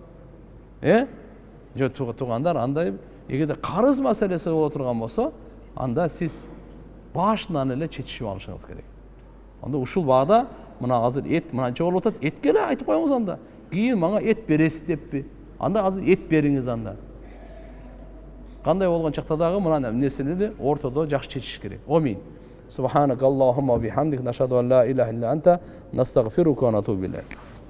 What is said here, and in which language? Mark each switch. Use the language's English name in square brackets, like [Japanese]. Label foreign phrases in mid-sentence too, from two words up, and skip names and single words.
[Kyrgyz] Жок туугандар, андай эгерде карыз маселеси боло турган болсо, анда сиз башынан эле чечишип алышыңыз керек. Анда ушул баада мына азыр эт мынанча болуп атат, этке эле айтып коюңуз анда. Кийин мага эт бересиз деппи? Анда азыр эт бериңиз анда. Кандай болгон чакта дагы мына нерсени ортодо жакшы чечиш керек. Амин. [Arabic] سبحانك اللهم وبحمدك نشهد أن لا إله إلا أنت نستغفرك ونتوب إليك.